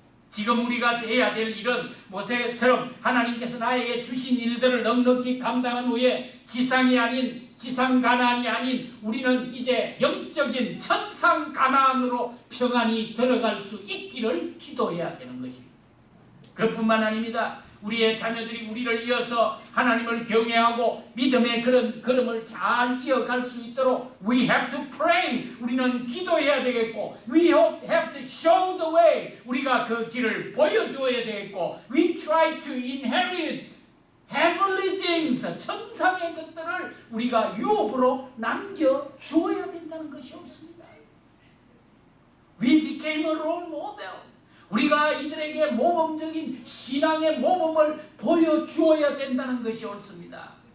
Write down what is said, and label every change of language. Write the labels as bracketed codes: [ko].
[ko] 지금 우리가 해야 될 일은 모세처럼 하나님께서 나에게 주신 일들을 넉넉히 감당한 후에 지상이 아닌 지상 가나안이 아닌 우리는 이제 영적인 천상 가나안으로 평안히 들어갈 수 있기를 기도해야 되는 것입니다. 그뿐만 아닙니다. 우리의 자녀들이 우리를 이어서 하나님을 경외하고 믿음의 그런 걸음을 잘 이어갈 수 있도록 [en] we have to pray. [ko] 우리는 기도해야 되겠고 [en] we have to show the way. [ko] 우리가 그 길을 보여주어야 되겠고 [en] we try to inherit heavenly things. [ko] 천상의 것들을 우리가 유업으로 남겨주어야 된다는 것이 옳습니다. [en] We became a role model. [ko] 우리가 이들에게 모범적인 신앙의 모범을 보여주어야 된다는 것이 옳습니다.